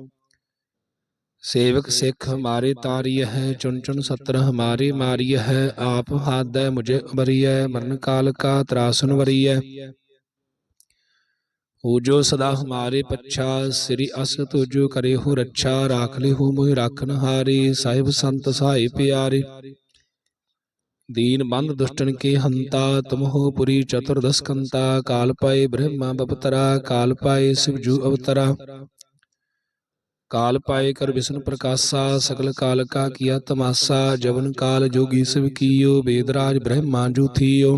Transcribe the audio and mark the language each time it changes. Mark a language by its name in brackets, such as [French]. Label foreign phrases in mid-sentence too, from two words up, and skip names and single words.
[Hindi] सेवक सिक्ख हमारे तारीऐ है, चुन चुन सतर हमारे मारीऐ है। आप हादै मुझे उबरीऐ, मरन काल का त्रासन वरीऐ। हो जो सदा हमारे पच्छा, स्री अस तुजो करे हो रच्छा। राख ले हो मोहि राखन हारे, साहिब संत सहाई पिआरे। दीन बंद दुष्टन के हंता, तुम हो पुरी चतुर्दश कंता। काल पाए ब्रह्मा बपतरा, काल पाए शिवजू अवतरा। काल पाए कर विष्णु प्रकाशा, सकल काल का किया तमाशा। जवन काल जोगी शिव कियो, वेदराज ब्रह्मा जू थियो।